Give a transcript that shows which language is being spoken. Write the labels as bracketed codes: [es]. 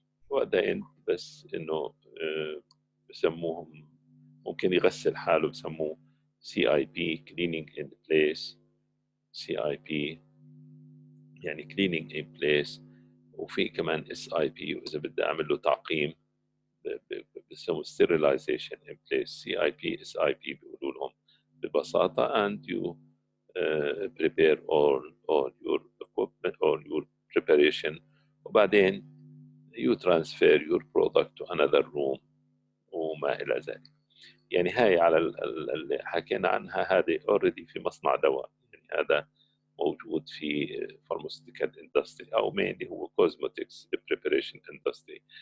[ar] وبعدين بس إنه بسموهم ممكن يغسل حاله بسموه CIP [en] cleaning in place. CIP يعني cleaning in place. [ar] وفي كمان SIP وإذا بدي أعمل له تعقيم بسموه [en] sterilization in place. [ar] CIP SIP بيقولوا لهم ببساطة. [en] and you prepare all your equipment or your preparation وبعدين you transfer your product to another room [ar] وما إلى ذلك. يعني هاي على اللي حكينا عنها هذه already في مصنع دواء، يعني هذا موجود في pharmaceutical industry أو mainly هو [en] cosmetics preparation industry.